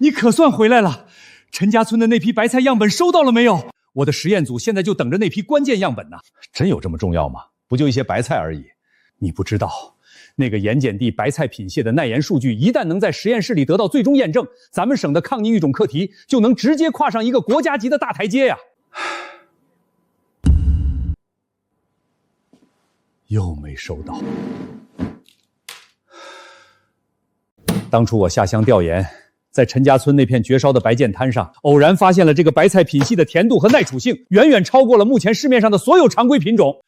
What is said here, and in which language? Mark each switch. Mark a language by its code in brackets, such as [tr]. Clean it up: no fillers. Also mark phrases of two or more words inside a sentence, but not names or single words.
[zh] 你可算回来了！陈家村的那批白菜样本收到了没有？我的实验组现在就等着那批关键样本呢。真有这么重要吗？不就一些白菜而已。你不知道，那个盐碱地白菜品蟹的耐盐数据，一旦能在实验室里得到最终验证，咱们省的抗逆育种課題就能直接跨上一個國家級的大台階呀！又沒收到。當初我下鄉調研，在陳家村那片絕燒的白箭灘上，偶然發現了這個白菜品系的甜度和耐儲性，遠遠超過了目前市面上的所有常規品種。